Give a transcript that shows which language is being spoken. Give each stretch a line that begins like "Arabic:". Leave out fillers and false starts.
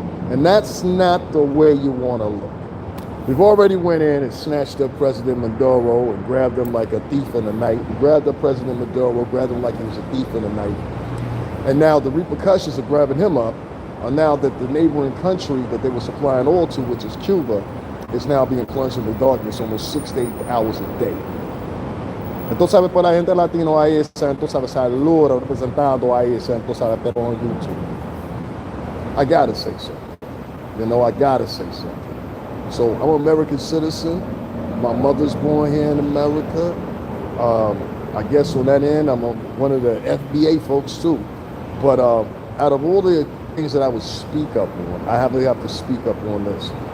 English: And that's not the way you want to look. We've already went in and snatched up President Maduro and grabbed him like a thief in the night. We grabbed up President Maduro, grabbed him like he was a thief in the night. And now the repercussions of grabbing him up are now that the neighboring country that they were supplying oil to, which is Cuba, is now being plunged into darkness almost 6 to 8 hours a day.
Spanish: Entonces, sabe, para la gente latino ahí, entonces, sabe, saludo, representando ahí, entonces, sabe, pero
English: on YouTube. I gotta say something. You know, I gotta say something. So I'm an American citizen. My mother's born here in America. I guess on that end, I'm one of the FBA folks too. But out of all the things that I would speak up on, I have to speak up on this.